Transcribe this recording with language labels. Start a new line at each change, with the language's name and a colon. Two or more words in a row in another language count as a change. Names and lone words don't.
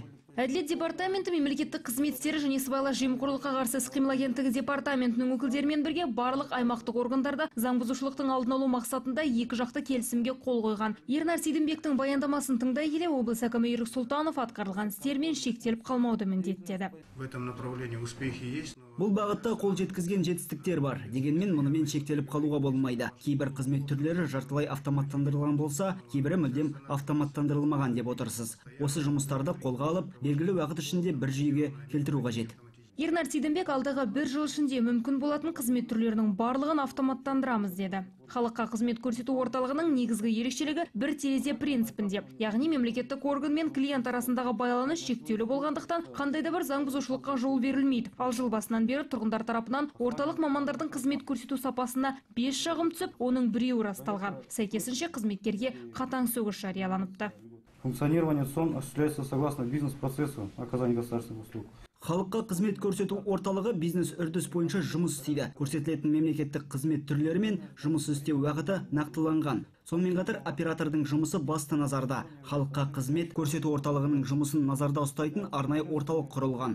Kazakh: Әділет департаменті мемлекеттік қызмет істері және сыбайлас жемқорлыққа қарсы іс-қимыл агенттігі департаментінің өкілдерімен бірге барлық аймақтық органдарда заң бұзушылықтың алдын алу мақсатында екі жақты келісімге қол қойған. Ернар Сейдімбектің баяндамасын тыңдай келе облыс әкімі Ерік Сұлтанов атқарылған істермен шектеліп қалмауды міндеттеді.
Russian: В этом направлении успехи есть.
Kazakh: Бұл бағытта қол жеткізген жетістіктер бар. Дегенмен мұнымен шектеліп қалуға болмайды. Кейбір қызмет түрлері жартылай автоматтандырылған болса, кейбірі мүлдем автоматтандырылмаған деп отырсыз. Осы жұмыстарды қолға алып, белгілі уақыт ішінде бір жүйеге келтіру қажет. Ернар Сейдімбек алдағы бір жыл ішінде мүмкін болатын қызмет түрлерінің барлығын автоматтандырамыз деді. Халыққа қызмет көрсету орталығының негізгі ерекшелігі бір терезе принципінде. Яғни мемлекеттік орган мен клиент арасындағы байланыс шектеулі болғандықтан қандай да бір заң бұзушылыққа жол берілмейді. Ал жыл басынан бері тұрғындар тарапынан орталық мамандардың қызмет көрсету сапасына 5 шағым түсіп, оның 1-еуі расталған. Сәйкесінше қызметкерге қатаң сөгіс жарияланыпты.
Russian: Функционирование СОН осуществляется согласно бизнес-процессу оказания государственных услуг.
Kazakh: Халыққа қызмет көрсету орталығы бизнес үрдіс бойынша жұмыс істейді. Көрсетілетін мемлекеттік қызмет түрлері мен жұмыс істеу уақыты нақтыланған. Сонымен қатар оператордың жұмысы басты назарда. Халыққа қызмет көрсету орталығының жұмысын назарда ұстайтын арнайы орталық құрылған.